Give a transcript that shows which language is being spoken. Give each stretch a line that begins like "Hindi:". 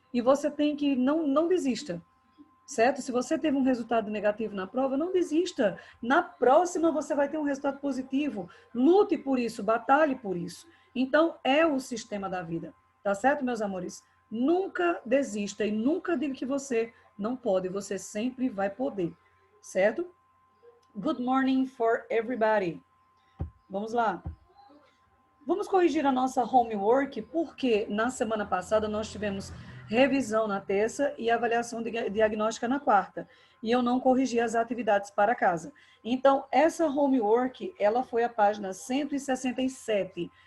Portuguese: E você tem que não desista, certo? Se você teve um resultado negativo na prova, não desista. Na próxima você vai ter um resultado positivo. Lute por isso, batalhe por isso. Então, é o sistema da vida. Tá certo, meus amores? Nunca desista e nunca diga que você não pode. Você sempre vai poder, certo?
English: Good morning for everybody.
Portuguese: Vamos lá. Vamos corrigir a nossa homework, porque na semana passada nós tivemos revisão na terça e avaliação diagnóstica na quarta. E eu não corrigi as atividades para casa. Então, essa homework, ela foi a página 167.